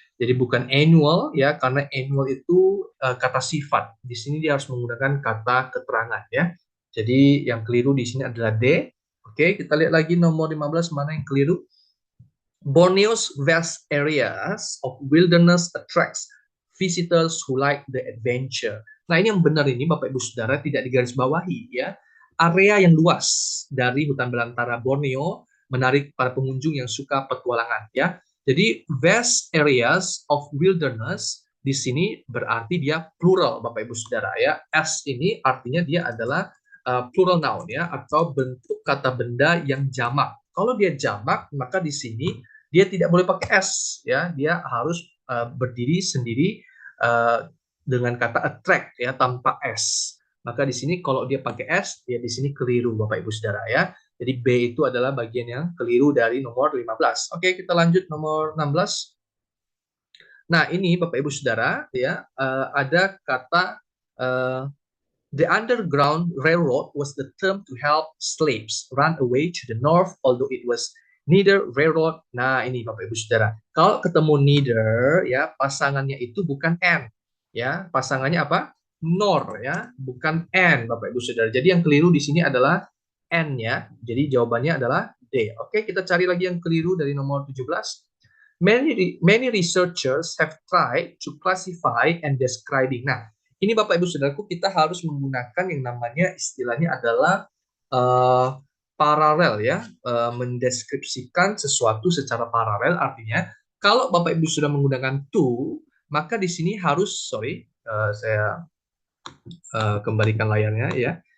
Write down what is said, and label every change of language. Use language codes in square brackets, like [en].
[id] Jadi bukan annual ya, karena annual itu kata sifat, di sini dia harus menggunakan kata keterangan ya. Jadi yang keliru di sini adalah D. Oke, kita lihat lagi nomor 15 mana yang keliru. [en] Borneo's vast areas of wilderness attracts visitors who like the adventure. [id] Nah, ini yang benar ini Bapak Ibu Saudara, tidak digarisbawahi ya. Area yang luas dari hutan belantara Borneo menarik para pengunjung yang suka petualangan ya. Jadi [en] vast areas of wilderness [id] di sini berarti dia plural Bapak Ibu Saudara ya. S ini artinya dia adalah plural noun ya, atau bentuk kata benda yang jamak. Kalau dia jamak maka di sini dia tidak boleh pakai S ya, dia harus berdiri sendiri dengan kata attract ya, tanpa S. Maka di sini kalau dia pakai S, dia di sini keliru Bapak Ibu Saudara ya. Jadi B itu adalah bagian yang keliru dari nomor 15. Oke, kita lanjut nomor 16. Nah, ini Bapak Ibu Saudara ya, ada kata [en] the Underground Railroad was the term to help slaves run away to the north, although it was neither railroad. [id] Nah, ini Bapak Ibu Saudara. Kalau ketemu neither ya, pasangannya itu bukan and ya, pasangannya apa? Nor ya, bukan and Bapak Ibu Saudara. Jadi yang keliru di sini adalah and ya. Jadi jawabannya adalah D. Oke, kita cari lagi yang keliru dari nomor 17. [en] Many researchers have tried to classify and describing. [id] Nah, ini Bapak Ibu Saudaraku, kita harus menggunakan yang namanya istilahnya adalah paralel ya, mendeskripsikan sesuatu secara paralel. Artinya kalau Bapak Ibu sudah menggunakan to, maka di sini harus saya kembalikan layarnya ya.